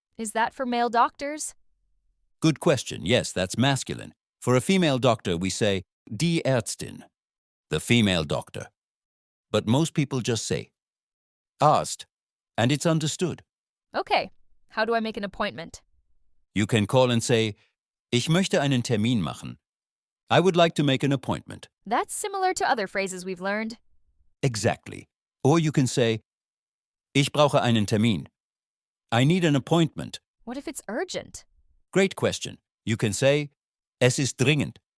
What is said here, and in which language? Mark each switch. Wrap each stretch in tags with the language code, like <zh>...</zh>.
<en>Is that for male doctors? Good question. Yes, that's masculine. For a female doctor, we say die Ärztin, the female doctor. But most people just say Arzt, and it's understood. Okay. How do I make an appointment? You can call and say,</en> <de>ich möchte einen Termin machen.</de> <en>I would like to make an appointment. That's similar to other phrases we've learned. Exactly. Or you can say,</en> <de>ich brauche einen Termin.</de> <en>I need an appointment. What if it's urgent? Great question. You can say,</en> <de>es ist dringend.</de>